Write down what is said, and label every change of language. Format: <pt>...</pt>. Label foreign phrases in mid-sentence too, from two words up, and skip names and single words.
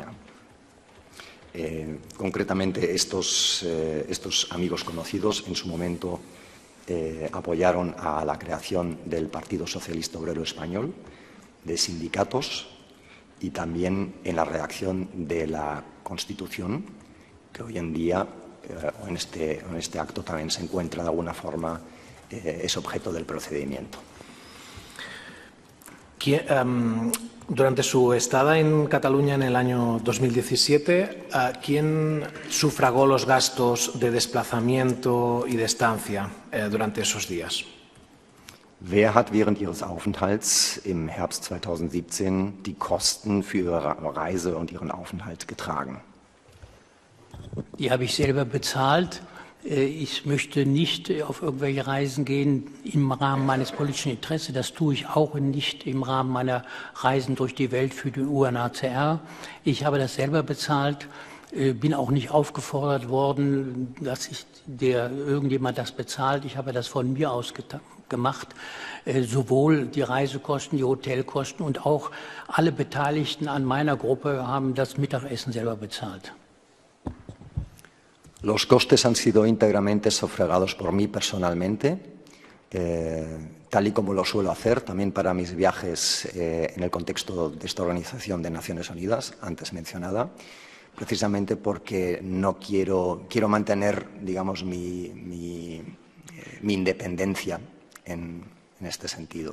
<es>Concretamente, estos amigos conocidos en su momento apoyaron a la creación del Partido Socialista Obrero Español, de sindicatos y también en la redacción de la Constitución, que hoy en día, en este acto también se encuentra de alguna forma, es objeto del procedimiento. Durante su estada en Cataluña en el año 2017, ¿quién sufragó los gastos de desplazamiento y de estancia durante esos días?</es> <de>Wer hat während Ihres Aufenthalts im Herbst 2017 die Kosten für Ihre Reise und Ihren Aufenthalt getragen? Die habe ich selber bezahlt. Ich möchte nicht auf irgendwelche Reisen gehen im Rahmen meines politischen Interesses. Das tue ich auch nicht im Rahmen meiner Reisen durch die Welt für den UNHCR. Ich habe das selber bezahlt, bin auch nicht aufgefordert worden, dass irgendjemand das bezahlt. Ich habe das von mir aus gemacht. Sowohl die Reisekosten, die Hotelkosten und auch alle Beteiligten an meiner Gruppe haben das Mittagessen selber bezahlt.</de> <es>Los costes han sido íntegramente sufragados por mí personalmente, tal y como lo suelo hacer también para mis viajes en el contexto de esta Organización de Naciones Unidas, antes mencionada, precisamente porque no quiero mantener, digamos, mi independencia en este sentido.</es>